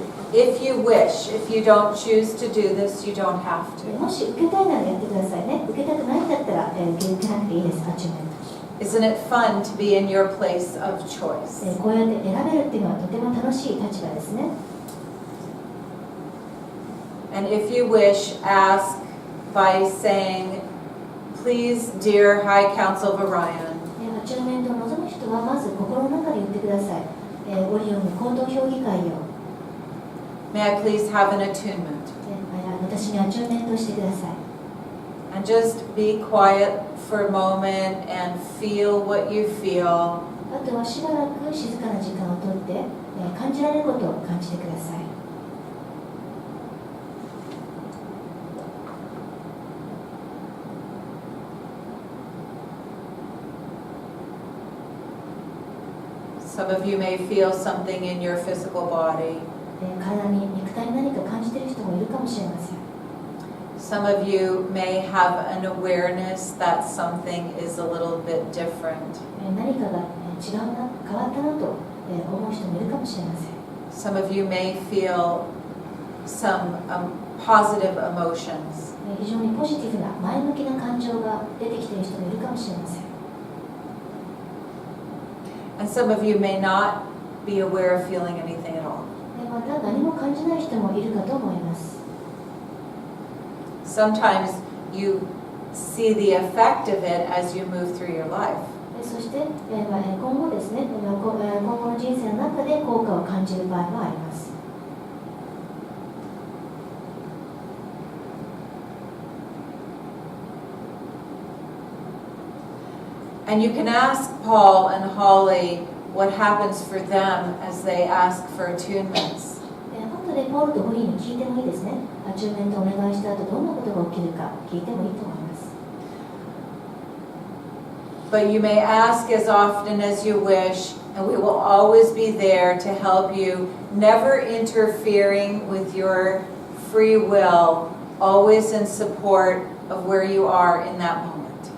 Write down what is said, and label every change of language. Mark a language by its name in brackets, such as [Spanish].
[English] If you wish, if you don't choose to do this, you don't have to. [Japanese] もし受けたいならやってくださいね。受けたくないんだったら受けなくていいです。アチューメント。 [English] Isn't it fun to be in your place of choice? [Japanese] こうやって選べるっていうのはとても楽しい立場ですね。 [English] And if you wish, ask by saying, please, dear High Council of Orion, [Japanese] アチューメントを望む人はまず心の中で言ってください。オリオンの高等評議会を [English] may I please have an attunement? [Japanese] 私にアチューメントをしてください。 [English] And just be quiet for a moment and feel what you feel. [Japanese] あとはしばらく静かな時間をとって、感じられることを感じてください。 [English] Some of you may feel something in your physical body. [Japanese] 体に肉体に何か感じている人もいるかもしれません。 [English] Some of you may have an awareness that something is a little bit different. [Japanese] 何かが違うな、変わったなと思う人もいるかもしれません。 [English] Some of you may feel some positive emotions. [Japanese] 非常にポジティブな前向きな感情が出てきている人もいるかもしれません。 [English] And some of you may not be aware of feeling anything at all. [Japanese] また何も感じない人もいるかと思います。 [English] Sometimes you see the effect of it as you move through your life. [Japanese] そして今後ですね、今後の人生の中で効果を感じる場合もあります。 [English] And you can ask Paul and Holly what happens for them as they ask for attunements. [Japanese] 後でポールとホリーに聞いてもいいですね。アチューメントをお願いした後どんなことが起きるか聞いてもいいと思います。 [English] But you may ask as often as you wish, and we will always be there to help you, never interfering with your free will, always in support of where you are in that moment.